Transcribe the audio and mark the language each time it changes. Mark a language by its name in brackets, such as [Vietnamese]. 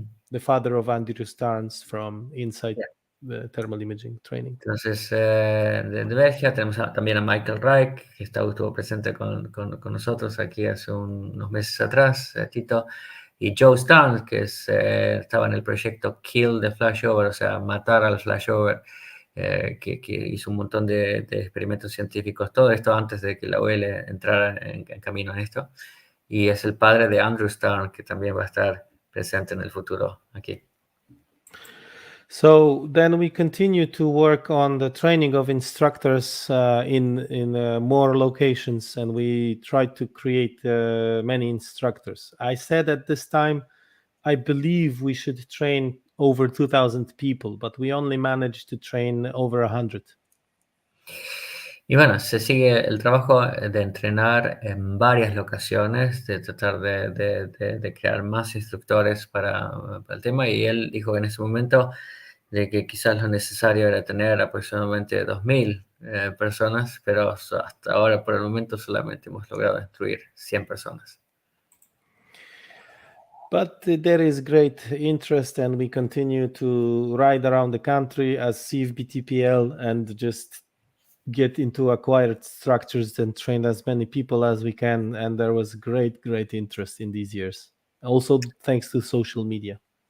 [English] The father of Andrew Starnes from Inside the Thermal Imaging Training. [Spanish] Entonces, de Bélgica tenemos también a Michael Reich, que estuvo presente con nosotros aquí hace unos meses atrás, Tito, y Joe Starnes, que estaba en el proyecto Kill the Flashover, o sea, matar al flashover, que hizo un montón de experimentos científicos, todo esto antes de que la OL entrara en camino en esto, y es el padre de Andrew Starnes, que también va a estar presente en el futuro aquí. [English] So then we continue to work on the training of instructors in more locations, and we try to create many instructors. I said at this time, I believe we should train over 2,000 people, but we only managed to train over 100. [Spanish] Y bueno, se sigue el trabajo de entrenar en varias locaciones, de tratar de crear más instructores para el tema, y él dijo en ese momento de que quizás lo necesario era tener aproximadamente 2.000 personas, pero hasta ahora, por el momento, solamente hemos logrado instruir 100 personas. [English] But there is great interest, and we continue to ride around the country as CFBT-PL and just get into acquired structures and train as many people as we can. And there was great interest in these years. Also, thanks to social media.